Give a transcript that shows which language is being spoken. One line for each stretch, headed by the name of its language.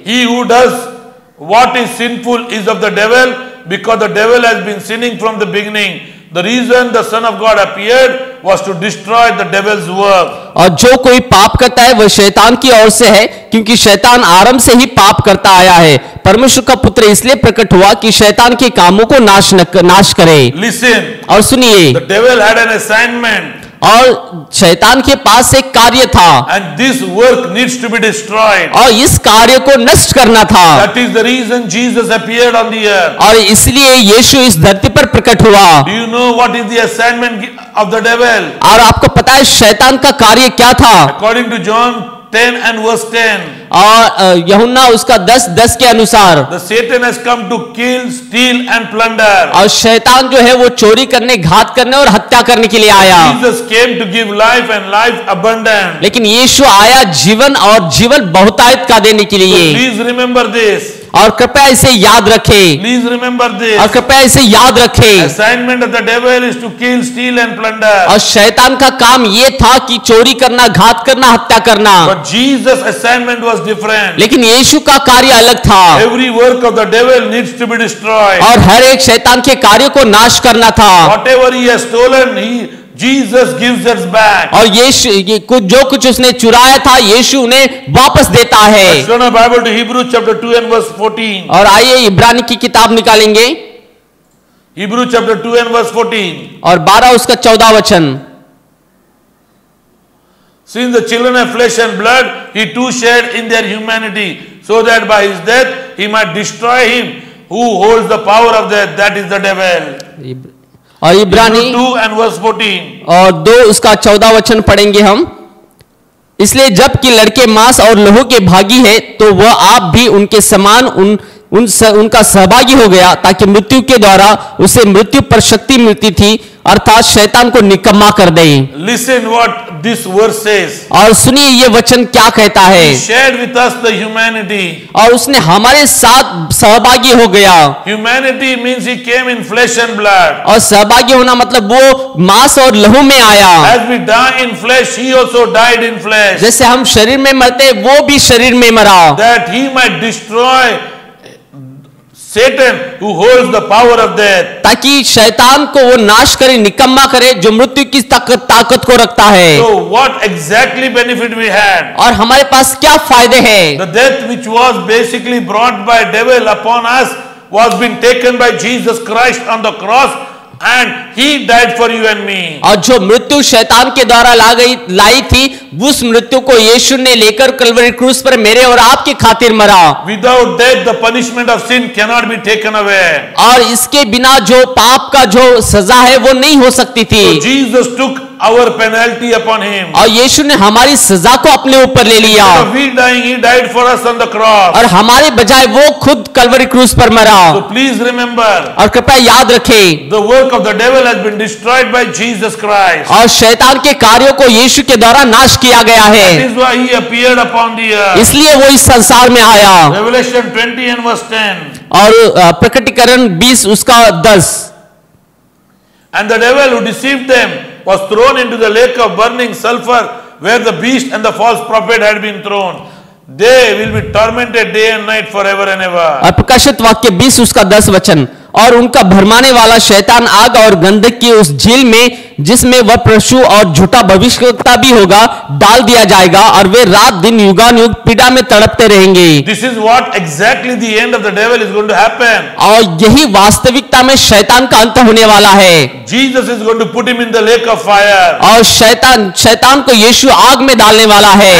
English: He who does what is sinful is of the devil, because the devil has been sinning from the beginning. The reason the Son of God appeared was to destroy the devil's work.
Hindi: और जो कोई पाप करता है वह शैतान की ओर से है, क्योंकि शैतान आरंभ से ही पाप करता आया है। परमेश्वर का पुत्र इसलिए प्रकट हुआ कि शैतान के कामों को नाश करे।
English: Listen.
Hindi: और सुनिए,
English: The devil had an assignment.
Hindi: और शैतान के पास एक कार्य था,
English: And this work needs to be destroyed.
Hindi: और इस कार्य को नष्ट करना था।
English: That is the reason Jesus appeared on the earth.
Hindi: और इसलिए यीशु इस धरती पर प्रकट हुआ।
English: Do you know what is the assignment of the devil?
Hindi: और आपको पता है शैतान का कार्य क्या था?
English: According to John 10 and verse 10.
Hindi: और यूहन्ना उसका 10:10 के अनुसार,
English: The Satan has come to kill, steal and plunder.
Hindi: और शैतान जो है वो चोरी करने, घात करने और हत्या करने के लिए आया।
English: Jesus came to give life and life abundant.
Hindi: लेकिन यीशु आया जीवन और जीवन बहुतायत का देने के
English: So
Hindi: लिए।
English: please remember this.
Hindi: और कृपया इसे याद रखें।
English: Please remember this.
Hindi: और कृपया इसे याद रखें।
English: Assignment of the devil is to kill, steal and plunder.
Hindi: और शैतान का काम ये था कि चोरी करना, घात करना, हत्या करना।
English: But Jesus' assignment was different.
Hindi: लेकिन यीशु का कार्य अलग था।
English: Every work of the devil needs to be destroyed.
Hindi: और हर एक शैतान के कार्य को नाश करना था।
English: Whatever he has stolen, Jesus gives us back.
Hindi: और यीशु जो कुछ उसने चुराया था यीशु उन्हें वापस देता है।
English: Let's turn our Bible to Hebrews chapter 2 and verse 14.
Hindi: और आइए इब्रानी की किताब निकालेंगे,
English: Hebrews chapter 2 and verse 14.
Hindi: और 12 उसका 14 वचन।
English: Since the children of flesh and blood, he too shared in their humanity, so that by his death he might destroy him who holds the power of death, that is the devil.
Hindi: और इब्रानी
English: Hebrews 2 and verse 14.
Hindi: और 2 उसका 14 वचन पढ़ेंगे हम। इसलिए जबकि लड़के मांस और लहू के भागी है, तो वह आप भी उनके समान उनका सहभागी हो गया, ताकि मृत्यु के द्वारा उसे मृत्यु पर शक्ति मिलती थी अर्थात शैतान को निकम्मा कर दे।
English: Listen what this verse says.
Hindi: और सुनिए ये वचन क्या कहता है।
English: He shared with us the humanity.
Hindi: और उसने हमारे साथ सहभागी हो गया।
English: Humanity means he came in flesh and blood.
Hindi: और सहभागी होना मतलब वो मांस और लहू में आया।
English: As we die in flesh, he also died in flesh.
Hindi: जैसे हम शरीर में मरते वो भी शरीर में मरा,
English: That he might destroy Satan who holds the power of death.
Hindi: ताकि शैतान को वो नाश करे, निकम्मा करे, जो मृत्यु की ताकत को रखता है।
English: So what exactly benefit we had?
Hindi: और हमारे पास क्या फायदे हैं?
English: The death which was basically brought by devil upon us was being taken by Jesus Christ on the cross, and he died for you and me.
Hindi: और जो मृत्यु शैतान के द्वारा लाई थी, उस मृत्यु को यीशु ने लेकर कलवरी क्रूस पर मेरे और आपके खातिर मरा।
English: Without death, the punishment of sin cannot be taken away.
Hindi: और इसके बिना जो पाप का जो सजा है वो नहीं हो सकती थी।
English: So Jesus took our penalty upon him.
Hindi: और यीशु ने हमारी सजा को अपने ऊपर ले लिया।
English: Instead of we dying, he died for us on the cross.
Hindi: और हमारे बजाय वो खुद कलवरी क्रूस पर मरा।
English: So please remember,
Hindi: और कृपया याद रखें,
English: the work of the devil has been destroyed by Jesus Christ.
Hindi: और शैतान के कार्यों को यीशु के द्वारा नाश किया गया
English: That
Hindi: है।
English: is why he appeared upon the earth.
Hindi: इसलिए वो इस संसार में आया।
English: Revelation 20 and verse 10.
Hindi: और प्रकटीकरण 20 उसका 10।
English: And the devil who deceived them was thrown into the lake of burning sulfur, where the beast and the false prophet had been thrown. They will be tormented day and night forever and ever.
Hindi: और प्रकाशित वाक्य 20 उसका 10 वचन, और उनका भरमाने वाला शैतान आग और गंधक की उस झील में, जिसमें वह परशु और झूठा भविष्यवक्ता भी होगा, डाल दिया जाएगा, और वे रात दिन युगानुयुग पीड़ा में तड़पते रहेंगे।
English: This is what exactly the end of the devil is going to happen.
Hindi: और यही वास्तविकता में शैतान का अंत होने वाला है।
English: Jesus is going to put him in the lake of fire.
Hindi: और शैतान को यीशु आग में डालने वाला है।